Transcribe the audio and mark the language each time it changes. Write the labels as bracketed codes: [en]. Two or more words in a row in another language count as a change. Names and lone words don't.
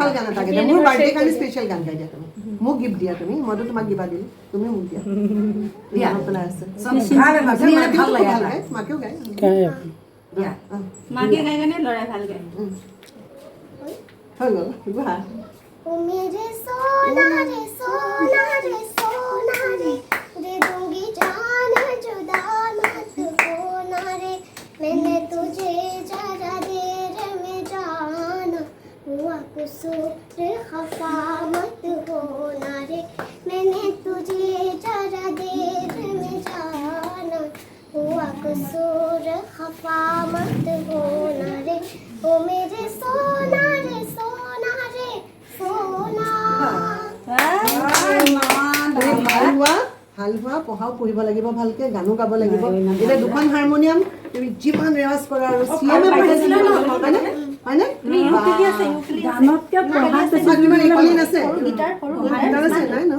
[as] ভাল গান এটা গাই দিয়া মোৰ বাৰ্থডে কাৰণে স্পেচিয়েল গান গাই দিয়া তুমি মোক গিফ্ট দিয়া তুমি মইতো তোমাক দিবা দিলো তুমি মোক দিয়া দিয়া পেলাই আছে ভাল লাগে মাকেও গায় দিয়া মাকে গাই গানে লৰাই ভাল গায় হৈ গ'ল বাহ [hi] ओ मेरे सोना रे सोना रे सोना रे दे दूंगी जान जुदा मत होना रे मैंने तुझे जरा देर में जाना हुआ कसूर खफा मत होना रे मैंने तुझे जरा देर में जाना हुआ कसूर खफा मत होना रे ओ मेरे सोना रे सोना रे [as] হালুৱা পঢ়াও পঢ়িব লাগিব ভালকে গানো গাব লাগিব এতিয়া দুখন হাৰমনিয়াম তুমি যিমান ৰেৱাজ কৰা আৰু চিএমএ পাইছিলা ন হয়নে হয়নে তুমি ইউকেলি আছে ইউকেলি গানতকে পঢ়াত কিমান ইকুৱেলিন আছে গিটাৰ সৰু গিটাৰ আছে নাই ন